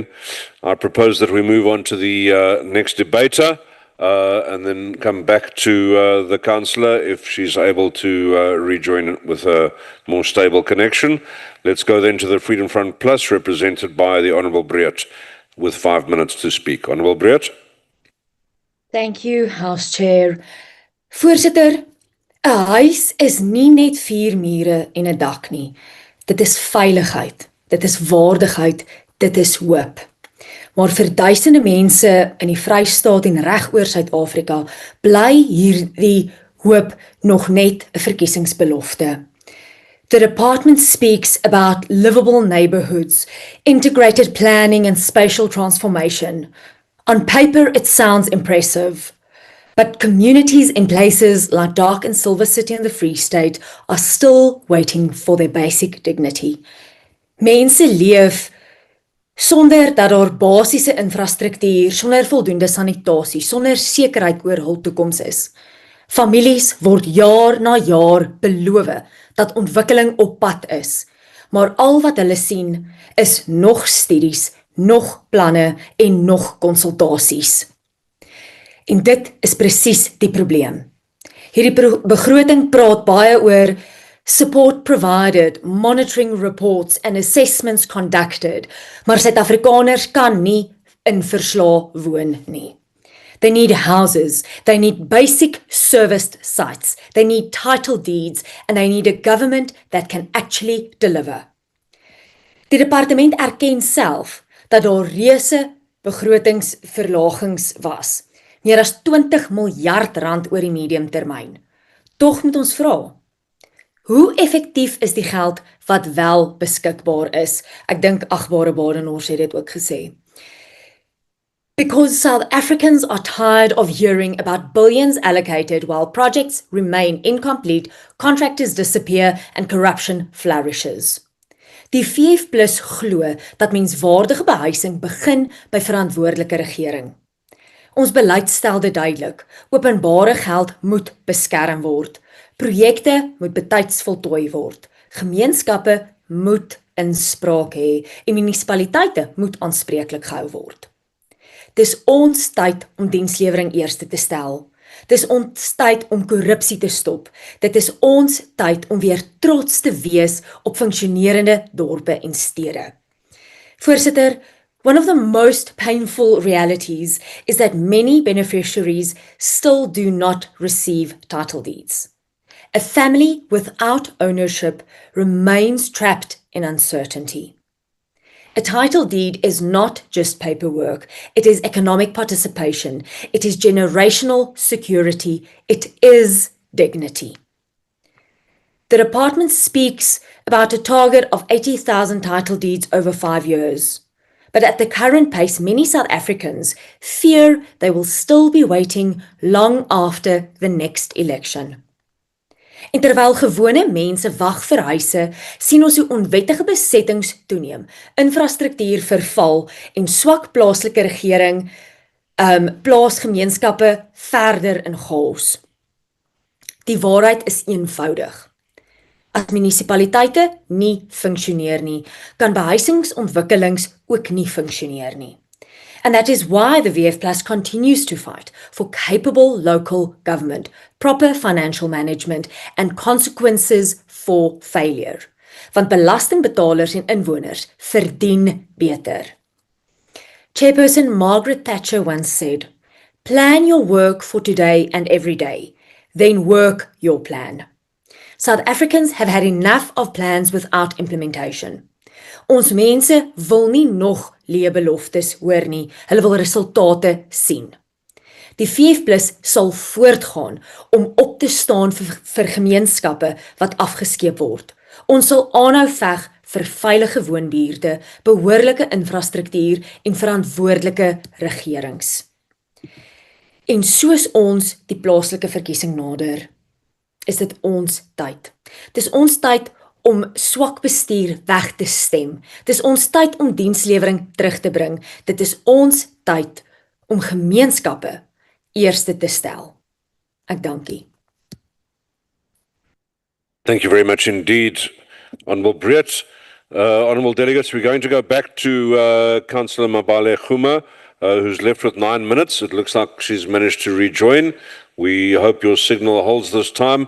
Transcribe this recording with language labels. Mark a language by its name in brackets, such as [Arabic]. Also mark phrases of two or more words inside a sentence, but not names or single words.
[English] I propose that we move on to the next debater and then come back to the councillor if she's able to rejoin with a more stable connection. Let's go then to the Freedom Front Plus, represented by the Honourable Breert, with 5 minutes to speak. Honourable Breert. Thank you, House Chair. [Afrikaans] Voorsitter, 'n huis is nie net 4 mure en 'n dak nie. Dit is veiligheid, dit is waardigheid, dit is hoop. Maar vir duisende mense in die Vrystaat en regoor Suid-Afrika bly hierdie hoop nog net 'n verkiesingsbelofte. [English] The department speaks about livable neighborhoods, integrated planning and spatial transformation. On paper, it sounds impressive, but communities in places like Dark and Silver City in the Free State are still waiting for their basic dignity. [Afrikaans] Mense leef sonder dat daar basiese infrastruktuur, sonder voldoende sanitasie, sonder sekerheid oor hul toekoms is. Families word jaar na jaar beloof dat ontwikkeling op pad is, maar al wat hulle sien is nog studies, nog planne en nog konsultasies. En dit is presies die probleem. Hierdie begroting praat baie oor [English] support provided, monitoring reports and assessments conducted, [Afrikaans] maar Suid-Afrikaners kan nie in verslae woon nie. [English] They need houses, they need basic serviced sites, they need title deeds, and they need a government that can actually deliver. [Afrikaans] Die departement erken self dat daar reuse begrotingsverlagings was. Meer as 20 miljard rand oor die mediumtermyn. Tog moet ons vra, hoe effektief is die geld wat wel beskikbaar is? Ek dink agbare Badenhorst het dit ook gesê. [English] Because South Africans are tired of hearing about billions allocated while projects remain incomplete, contractors disappear and corruption flourishes. [Afrikaans] Die VF+ glo dat menswaardige behuising begin by verantwoordelike regering. Ons beleid stel dit duidelik. Openbare geld moet beskerm word. Projekte moet betyds voltooi word. Gemeenskappe moet inspraak hê en munisipaliteite moet aanspreeklik gehou word. Dis ons tyd om dienslewering eerste te stel. Dis ons tyd om korrupsie te stop. Dit is ons tyd om weer trots te wees op funksionerende dorpe en stede. Voorsitter, [English] one of the most painful realities is that many beneficiaries still do not receive title deeds. A family without ownership remains trapped in uncertainty. A title deed is not just paperwork, it is economic participation, it is generational security, it is dignity. The department speaks about a target of 80,000 title deeds over 5 years. But at the current pace, many South Africans fear they will still be waiting long after the next election. [Afrikaans] En terwyl gewone mense wag vir huise, sien ons hoe onwettige besettings toeneem, infrastruktuur verval en swak plaaslike regering plaas gemeenskappe verder in chaos. Die waarheid is eenvoudig. As munisipaliteite nie funksioneer nie, kan behuisingsontwikkelings ook nie funksioneer nie. [English] And that is why the VF+ continues to fight for capable local government, proper financial management, and consequences for failure. [Afrikaans] Want belastingbetalers en inwoners verdien beter. [English] Chairperson Margaret Thatcher once said, "Plan your work for today and every day, then work your plan." South Africans have had enough of plans without implementation. [Afrikaans] Ons mense wil nie nog leebeloftes hoor nie, hulle wil resultate sien. Die VF+ sal voortgaan om op te staan vir gemeenskappe wat afgeskeep word. Ons sal aanhou veg vir veilige woonbuurte, behoorlike infrastruktuur en verantwoordelike regerings. En soos ons die plaaslike verkiesing nader, is dit ons tyd. Dis ons tyd om swak bestuur weg te stem. Dis ons tyd om dienslewering terug te bring. Dit is ons tyd om gemeenskappe eerste te stel. Ek dankie. [English] Thank you very much indeed, Honourable Breed. Honourable delegates, we're going to go back to Councillor Mabale Khuma, who's left with 9 minutes. It looks like she's managed to rejoin. We hope your signal holds this time.